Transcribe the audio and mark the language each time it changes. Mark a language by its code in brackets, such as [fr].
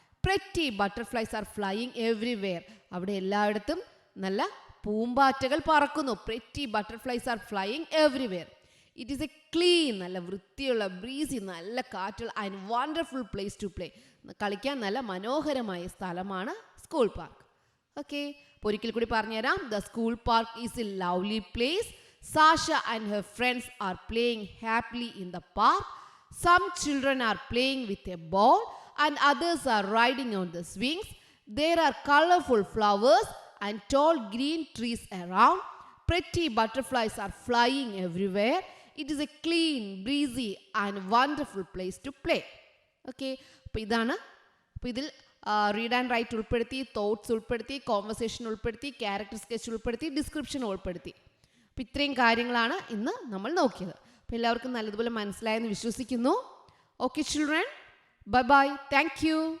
[en] Pretty butterflies are flying everywhere. [ml] അവിടെ എല്ലായിടത്തും നല്ല പൂമ്പാറ്റകൾ പറക്കുന്നു. [en] Pretty butterflies are flying everywhere. It is a clean, [ml] നല്ല വൃത്തിയുള്ള, [en] breezy, [ml] നല്ല കാറ്റുള്ള [en] And wonderful place to play. [ml] കളിക്കാൻ നല്ല മനോഹരമായ സ്ഥലമാണ് സ്കൂൾ പാർക്ക്. ഓക്കെ. അപ്പോൾ ഒരിക്കൽ കൂടി പറഞ്ഞുതരാം. [en] The school park is a lovely place. Sasha and her friends are playing happily in the park. Some children are playing with a ball and others are riding on the swings. There are colorful flowers and tall green trees around. Pretty butterflies are flying everywhere. It is a clean, breezy and wonderful place to play. [ml] Okay. അപ്പോൾ ഇതാണ്. അപ്പോൾ ഇതിൽ read and right ഉൾപ്പെടുത്തി, thoughts ഉൾപ്പെടുത്തി, conversation ഉൾപ്പെടുത്തി, character sketch ഉൾപ്പെടുത്തി, description ഉൾപ്പെടുത്തി. അപ്പോൾ ഇത്രയും കാര്യങ്ങളാണ് ഇന്ന് നമ്മൾ നോക്കിയത്. അപ്പോൾ എല്ലാവർക്കും നല്ലതുപോലെ മനസ്സിലായെന്ന് വിശ്വസിക്കുന്നു. [en] Okay children, bye bye, thank you.